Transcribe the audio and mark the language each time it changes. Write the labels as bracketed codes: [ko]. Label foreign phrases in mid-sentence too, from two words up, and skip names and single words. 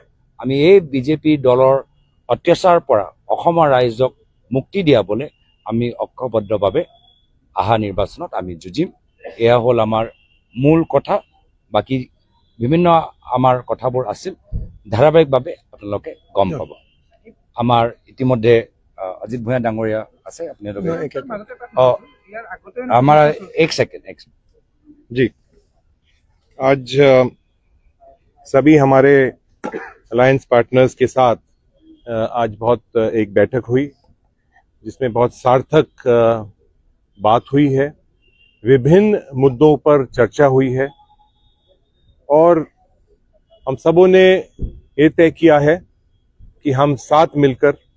[as] আমি এই বিজেপি দলৰ অত্যাচাৰৰ পৰা অসমৰ ৰাইজক মুক্তি দিয়াবলৈ আমি ঐক্যবদ্ধভাৱে অহা নিৰ্বাচনত আমি যুঁজিম এয়া হ'ল আমাৰ মূল কথা বাকী বিভিন্ন আমাৰ কথাবোৰ আছিল ধাৰাবাহিকভাৱে আপোনালোকে গম পাব আমাৰ ইতিমধ্যে অজিত ভূঞা ডাঙৰীয়া আছে আপোনালোকে [hi] हमारा एक सेकंड जी आज सभी हमारे अलायंस पार्टनर्स के साथ आज बहुत एक बैठक हुई जिसमें बहुत सार्थक बात हुई है विभिन्न मुद्दों पर चर्चा हुई है और हम सबों ने ये तय किया है कि हम साथ मिलकर